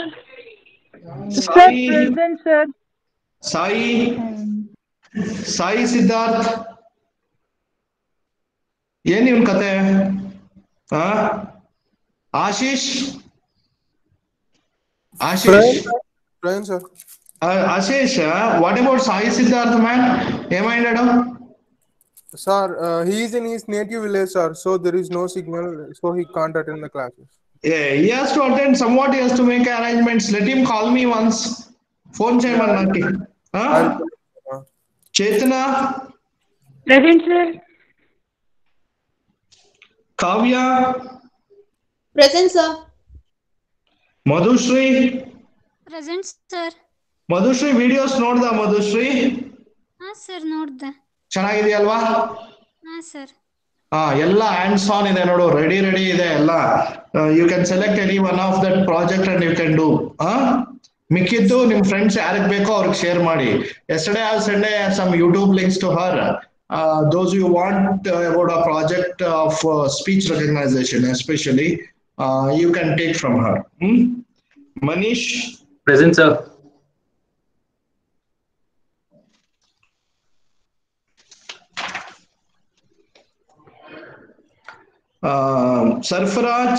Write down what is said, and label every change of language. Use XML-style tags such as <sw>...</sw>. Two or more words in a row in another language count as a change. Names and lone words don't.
<en>Sai, Present, sir. Sai, Sai Siddharth.</en> <kn>ಏನ್ ಇವನ್ ಕತೆ? ಆ ಆಶೀಶ್, ಆಶೀಶ್,</kn> <en>Present, sir. Ashish, what about Sai Siddharth man?</en> <te>ఏమైండాడు?</te> <en>Sir, he is in his native village, sir. So there is no signal, so he can't attend the classes. Yeah, he has to attend somewhat, he has to make arrangements. Let him call me once. Phone</en> <te>చేయమని నాకు.</te> <en>చేతన, Present, sir.</en> <te>కావ్య,</te> <en>Present, sir.</en> <kn>ಮಧುಶ್ರೀ.</kn> <en>Present, sir.</en> <kn>ಮಧುಶ್ರೀ ವಿಡಿಯೋಸ್ ನೋಡ್ದ? ಮಧುಶ್ರೀ ಹಾಂ ಸರ್ ನೋಡ್ದೆ. ಚೆನ್ನಾಗಿದೆಯಲ್ವಾ? ಹಾಂ ಸರ್. ಎಲ್ಲ</kn> <en>hands on</en> <kn>ಇದೆ ನೋಡು, ರೆಡಿ ಇದೆ ಎಲ್ಲ.</kn> <en>You can select any one of that project and you can do.</en> <kn>ಮಿಕ್ಕಿದ್ದು ನಿಮ್ ಫ್ರೆಂಡ್ಸ್ ಯಾರಿಗೆ ಬೇಕೋ ಅವ್ರಿಗೆ ಶೇರ್ ಮಾಡಿ.</kn> <en>Yesterday I sent some YouTube links to her. Those you want about a project of speech recognition especially, you can take from her. Manish. Present, sir. Sarfaraj.</en>